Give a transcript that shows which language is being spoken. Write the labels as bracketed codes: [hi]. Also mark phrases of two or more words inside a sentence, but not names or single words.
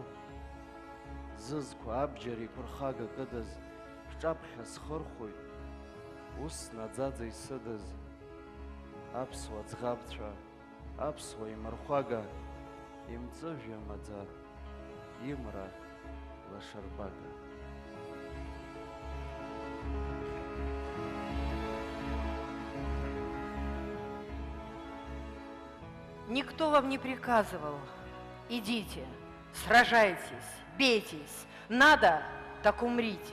[ab] Зызқәа абџьар иқәырхага кыдыз, шәҿаԥхьа схырхәоит, ус наӡаӡа исыдыз. Аԥсуа ӡӷабцәа, аԥсуа имырхәага, имҵәыжәҩа маӡа, имра лашарбага. [ru] Никто вам не приказывал. Идите, сражайтесь, бейтесь. Надо, так умрите.